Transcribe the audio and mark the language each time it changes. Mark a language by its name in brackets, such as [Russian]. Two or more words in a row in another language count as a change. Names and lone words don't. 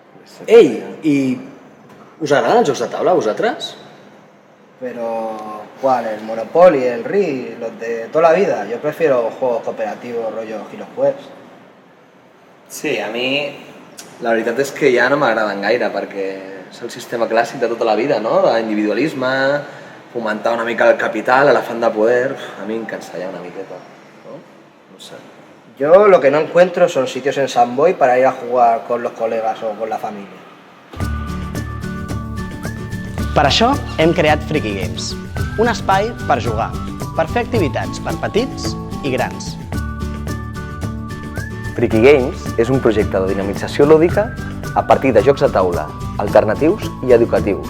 [Catalan] Ei, i us agraden els jocs de taula a vosaltres? [Spanish] Pero, ¿cuál? ¿El Monopoly, el RI, los de toda la vida? Yo prefiero juegos cooperativos, rollo Giroquest. [Catalan] Sí, a mi la veritat és que ja no m'agraden gaire perquè és el sistema clàssic de tota la vida, no? D'individualisme, fomentar una mica el capital, l'elefant de poder, a mi em cansa ja una miqueta, no? No sé. [Spanish] Yo lo que no encuentro son sitios en Sant Boi para ir a jugar con los colegas o con la familia. [Catalan] Per això hem creat Freaky Games, un espai per jugar, per fer activitats per petits i grans. Freaky Games és un projecte de dinamització lúdica a partir de jocs de taula alternatius i educatius.